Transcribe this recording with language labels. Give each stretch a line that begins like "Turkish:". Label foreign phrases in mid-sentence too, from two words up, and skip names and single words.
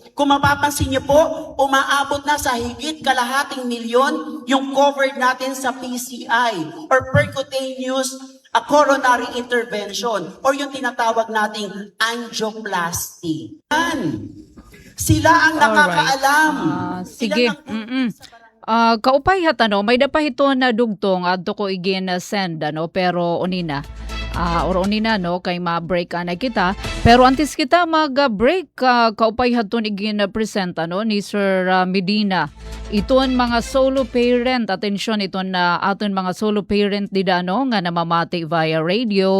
Filipino: Kung mapapansin niyo po, umaabot na sa higit 250 milyon yung covered natin sa PCI or
English: percutaneous coronary intervention
Filipino: or yung tinatawag nating angioplasty. Sila ang nakakaalam. Sige.
Romblomanon: Kaupay hat may dapahito na dugtong adto ko igin send pero unina. Oroon na no kay ma-break na kita. Pero antes kita mag-break kaupay haton igin present ni Sir Medina. Iton mga
English: solo parent,
Romblomanon: atensyon iton aton mga
English: solo parent
Romblomanon: dida nga namamati
English: via radio.